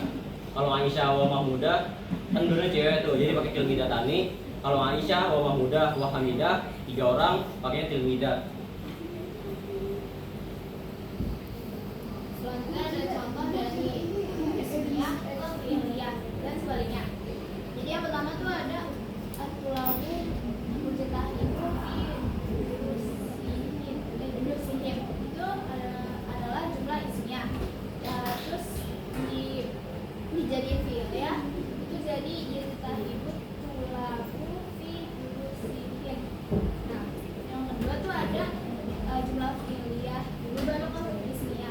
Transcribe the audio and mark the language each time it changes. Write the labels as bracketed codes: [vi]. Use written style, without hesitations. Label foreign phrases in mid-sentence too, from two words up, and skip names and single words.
[id] Kalau Aisyah wa Mahmudah kan dulunya cewek tuh, jadi pakai Tilmidatani. Kalau Aisyah wa Mahmudah wa Hamidah tiga orang pakainya Tilmidat. Selanjutnya ada contoh dari ismiyah ke fi'liyah dan sebaliknya. Jadi yang pertama tuh ada [ar] الطلاب مجتهدون في دروسهم. [id] Itu adalah jumlah ismiyah. Terus dijadiin fi'liyah itu jadi [ar] يجتهد الطلاب في دروسهم. [id] Nah, yang kedua tuh ada jumlah fi'liyah dulu baru ke ismiyah.